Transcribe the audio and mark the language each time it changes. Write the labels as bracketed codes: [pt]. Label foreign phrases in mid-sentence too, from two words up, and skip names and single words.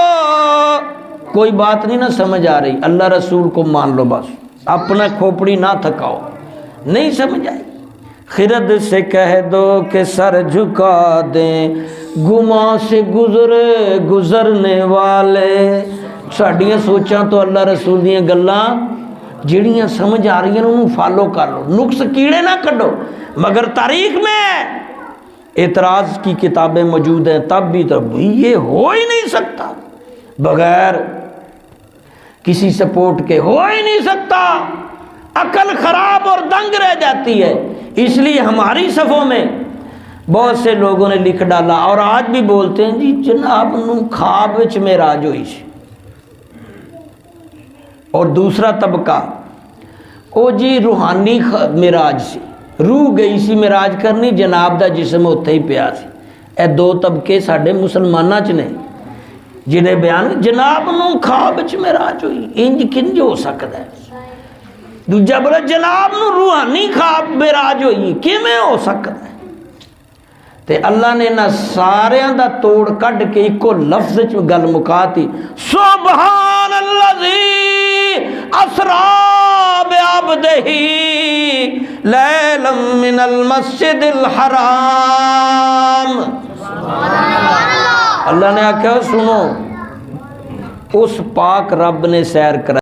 [ur] کوئی بات نہیں نہ سمجھ آ رہی، اللہ رسول کو مان لو بس، اپنا کھوپڑی نہ تھکاؤ، نہیں سمجھ آئی۔ خرد سے کہہ دو کہ سر جھکا دیں، گماں سے گزرے گزرنے والے۔ [pa] ساڈیاں سوچاں تو اللہ رسول دیاں گلاں جڑیاں سمجھ آ رہی ہیں انہوں فالو کر لو، نقص کیڑے نہ کڈو۔ [ur] مگر تاریخ میں اعتراض کی کتابیں موجود ہیں، تب بھی یہ ہو ہی نہیں سکتا، بغیر کسی سپورٹ کے ہو ہی نہیں سکتا، عقل خراب اور دنگ رہ جاتی ہے۔ اس لیے ہماری صفوں میں بہت سے لوگوں نے لکھ ڈالا، اور آج بھی بولتے ہیں [pa] جی جناب نو خواب وچ معراج ہوئی سی۔ اور دوسرا طبقہ او جی روحانی معراج سی، روح گئی سی معراج کرنی، جناب دا جسم اتھے ہی پیا سی۔ اے دو طبقے ساڈے مسلماناں چ نے جنہیں بیان جناب نو خواب وچ معراج ہوئی، انج کنج ہو سکدا ہے؟ دوجا بولا جناب نو روحانی خواب معراج ہوئی، کیویں ہو سکدا ہے؟ تے اللہ نے نہ ساریاں دا توڑ کڈ کے ایکو لفظ وچ گل مکاتی، [ar] سبحان الذی اسرا بعبدہ لیلا من المسجد الحرام۔ [pa] اللہ نے آکھیا سنو، اس پاک رب نے سیر کرائی